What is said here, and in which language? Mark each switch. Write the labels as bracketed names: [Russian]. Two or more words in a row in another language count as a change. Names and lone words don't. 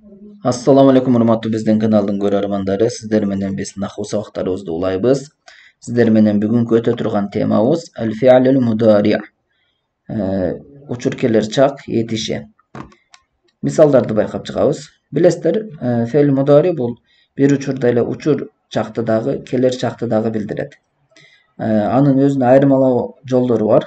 [Arabic] السلام عليكم [Kyrgyz] урматтуу биздин каналдын көрөрмандары. Сиздер менен биз наху сабактарыбызды улайбыз. Сиздер менен бүгүнкү өтө турган темабыз [Arabic] الفعل المضارع'. [Kyrgyz] Учур келер чак этиши. Мисалдарды байкап чыгабыз. Билесиздер, [Arabic] فعل مضارع [Kyrgyz] бул бир учурда эле учур чакты дагы, келер чакты дагы билдирет. Анын өзүнүн айырмалоо жолдору бар.